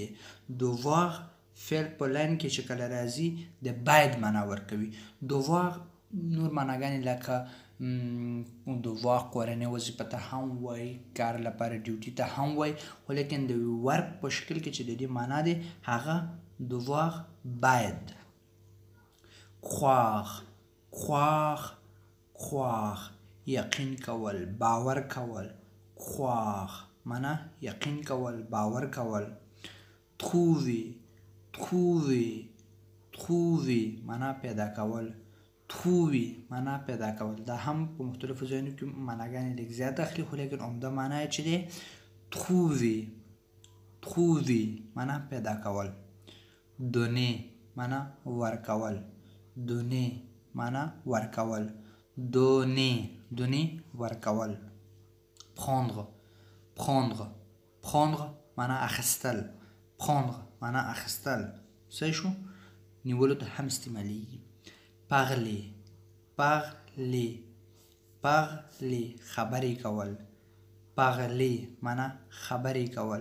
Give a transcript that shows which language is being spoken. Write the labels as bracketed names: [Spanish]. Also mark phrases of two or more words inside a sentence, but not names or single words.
[Pashto] devoir فعل په لاین کې چې کله راځي د باید معنا ورکوي. devoir نور معناګانې لکه devoir کورنۍ وظیفه ته هم وایي، کار لپاره ډیوټي ته هم وایي، خو لیکن د ورب په شکل کې چې د دې معنا دی هغه devoir باید. [French] croire croire croire [Pashto] یقین کول، باور کول. croire معنا یقین کول، باور کول. [French] trouver trouver trouver [Pashto] معنا پیدا کول. trouver معنا پیدا کول. دا هم په مختلفو ځایونو کې معناګانې لږ زیات اخلي، خو لیکن عمده معنا یې چې دی [French] trouver trouver [Pashto] معنا پیدا کول. donner معنا ورکول. donner معنا ورکول. [French] donner donner [Pashto] ورکول. [French] prendre prendre prendre [Pashto] معنا اخیستل. prendre معنا اخیستل. صحیح شو؟ نیولو ته هم استعمالیږي. [French] parler parler parler [Pashto] خبرې کول. parler معنا خبرې کول.